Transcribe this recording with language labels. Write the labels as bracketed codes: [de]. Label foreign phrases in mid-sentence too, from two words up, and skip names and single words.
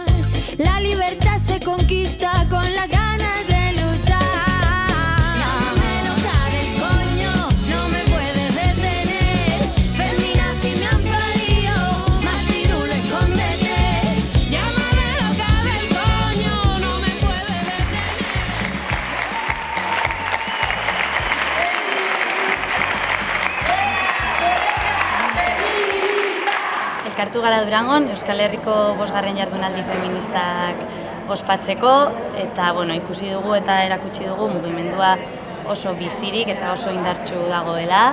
[es] La libertad se conquista con las ganas de luchar. Llámame loca del coño, no me puedes detener. Feminazi me han parido, machirulo escóndete. Llámame loca del coño, no me puedes detener. [eu] Elkartu gara Durangon, Euskal Herriko 5. jardunaldi feministak ospatzeko, eta ikusi dugu eta erakutsi dugu mugimendua oso bizirik eta oso indartsu dagoela.